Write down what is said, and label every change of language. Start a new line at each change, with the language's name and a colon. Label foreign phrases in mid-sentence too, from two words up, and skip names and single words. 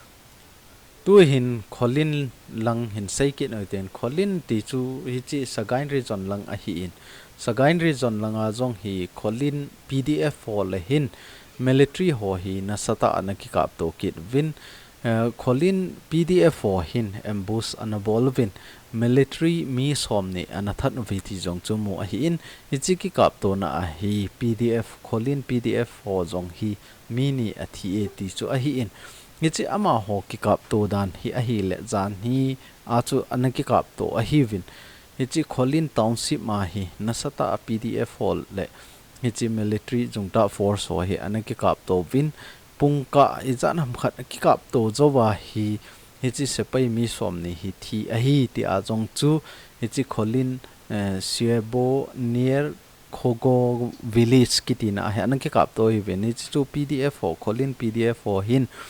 Thado Chin: tu hin kholin lang hin sei ke noi ten kholin ti chu hi chi sagain region lang a hi in sagain region langa jong hi kholin PDF ho le hin military ho hi na sata anaki kap to kit win kholin PDF ho hin ambush anabol win military mi somni anathat no viti jong chumu a hi in ichi ki kap to na a hi PDF kholin PDF ho jong hi mini athi e ti chu a hi in ichi ama ho ki kap to dan hi a hi le jan hi a chu anaki kap to a hi win ichi kholin township ma hi nasata a PDF hol le ichi
English: military JUNTA force
Thado Chin: ho hi anaki kap to win pungka ijan ham khat ki kap to zowa hi hichi sepai mi somni hi thi a hi ti a jong chu hichi kholin siebo near khogo village kitina ha anaki kap to hi veni chu PDF ho kholin PDF ho hin